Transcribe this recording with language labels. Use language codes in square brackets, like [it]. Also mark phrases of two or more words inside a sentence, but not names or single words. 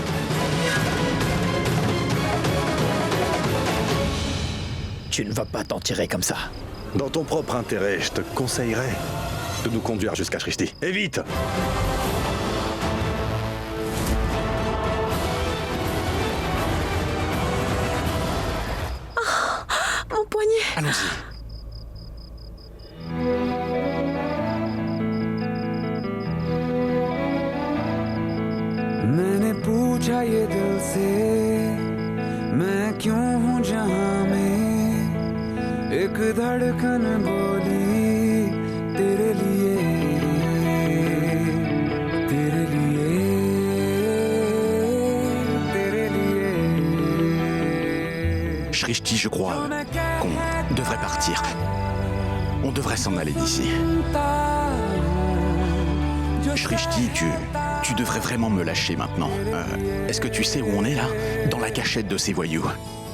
[fr] Tu ne vas pas t'en tirer comme ça. Dans ton propre intérêt, je te conseillerais de nous conduire jusqu'à Shrishti. Et vite! Mon poignet. Allons-y. [hi] मैंने पूछा ये दिल से मैं क्यों हूँ जहाँ में एक धड़कन बोली तेरे लिए तेरे लिए तेरे लिए [fr] Shrishti, je crois qu'on devrait partir. On devrait s'en aller d'ici. Shrishti, tu devrais vraiment me lâcher maintenant. Est-ce que tu sais où on est là? Dans la cachette de ces voyous.